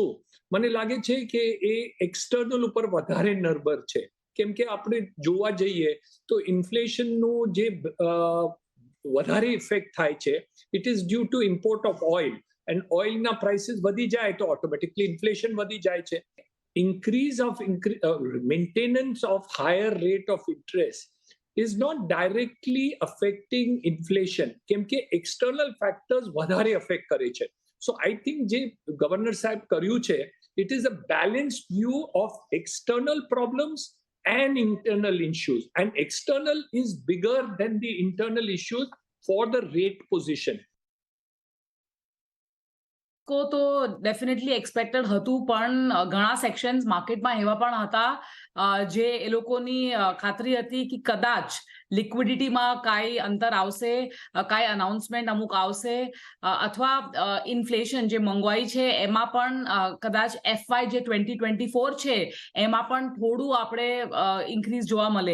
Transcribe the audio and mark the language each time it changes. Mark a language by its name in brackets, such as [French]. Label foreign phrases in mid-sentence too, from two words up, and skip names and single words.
[Gujarati] મને લાગે છે કે એ એક્સટર્નલ ઉપર વધારે નિર્ભર છે, કેમ કે આપણે જોવા જઈએ તો ઇન્ફ્લેશનનું જે વધારે ઇફેક્ટ થાય છે [English] It is due to import of oil, and [Gujarati] ઓઇલના પ્રાઇસીસ વધી જાય તો ઓટોમેટિકલી ઇન્ફ્લેશન વધી જાય છે. [English] Maintenance of higher rate of interest is not directly affecting inflation, [Gujarati] કેમ કે [English] external factors [Gujarati] વધારે affect કરે છે. [English] So I think [Gujarati] જે ગવર્નર સાહેબ કર્યું છે, [English] it is a balanced view of external problems and internal issues, and external is bigger than the internal issues for the rate position. [Hindi] को तो [English] definitely expected [Gujarati] હતું, પણ ઘણા સેક્શન્સ માર્કેટમાં એવા પણ હતા જે એ લોકોની ખાતરી હતી કે કદાચ લિક્વિડિટીમાં કાંઈ અંતર આવશે, કાંઈ અનાઉન્સમેન્ટ અમુક આવશે, અથવા ઇન્ફ્લેશન જે મોંઘવાઈ છે એમાં પણ કદાચ FY જે 2024 છે એમાં પણ થોડું આપણે ઇન્ક્રીઝ જોવા મળે.